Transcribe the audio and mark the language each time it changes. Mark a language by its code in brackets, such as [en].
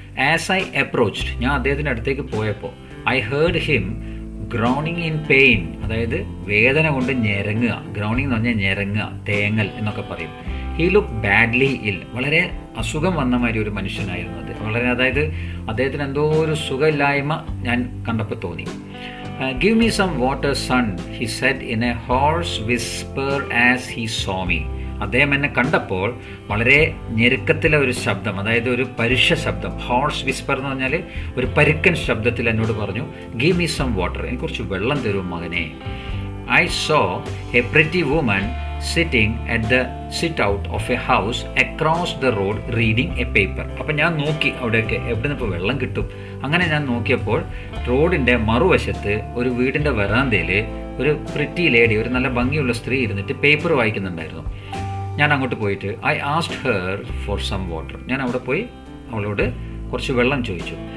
[en] as I approached, [ml] ഞാൻ അദ്ദേഹത്തിൻ്റെ അടുത്തേക്ക് പോയപ്പോൾ [en] I heard him groaning in pain. [ml] അതായത് വേദന കൊണ്ട് ഞെരങ്ങുക. ഗ്രൗണിങ് എന്ന് പറഞ്ഞാൽ ഞെരങ്ങുക, തേങ്ങൽ എന്നൊക്കെ പറയും. [en] He look badly ill. [ml] വളരെ അസുഖം വന്ന മാതിരി ഒരു മനുഷ്യനായിരുന്നു അത്. അതായത് അദ്ദേഹത്തിന് എന്തോ ഒരു സുഖമില്ലായ്മ ഞാൻ കണ്ടപ്പോൾ തോന്നി. [en] Give me some water, son, he said in a hoarse whisper as he saw me. [ml] അദ്ദേഹം എന്നെ കണ്ടപ്പോൾ വളരെ ഞെരുക്കത്തിലെ ഒരു ശബ്ദം, അതായത് ഒരു പരുഷ ശബ്ദം. ഹോർസ് വിസ്പർ എന്ന് പറഞ്ഞാൽ ഒരു പരുക്കൻ ശബ്ദത്തിൽ എന്നോട് പറഞ്ഞു, [en] give me some water, [ml] എനിക്ക് കുറച്ച് വെള്ളം തരൂ മകനെ. [en] I saw a pretty woman sitting at the sit-out of a house across the road reading a paper. [ml] അപ്പം ഞാൻ നോക്കി അവിടെയൊക്കെ എവിടെ നിന്ന് ഇപ്പോൾ വെള്ളം കിട്ടും. അങ്ങനെ ഞാൻ നോക്കിയപ്പോൾ റോഡിൻ്റെ മറുവശത്ത് ഒരു വീടിൻ്റെ വരാന്തയിൽ ഒരു [en] pretty lady, [ml] ഒരു നല്ല ഭംഗിയുള്ള സ്ത്രീ ഇരുന്നിട്ട് പേപ്പർ വായിക്കുന്നുണ്ടായിരുന്നു. ഞാൻ അങ്ങോട്ട് പോയിട്ട് [en] I asked her for some water. [ml] ഞാൻ അവിടെ പോയി അവളോട് കുറച്ച് വെള്ളം ചോദിച്ചു.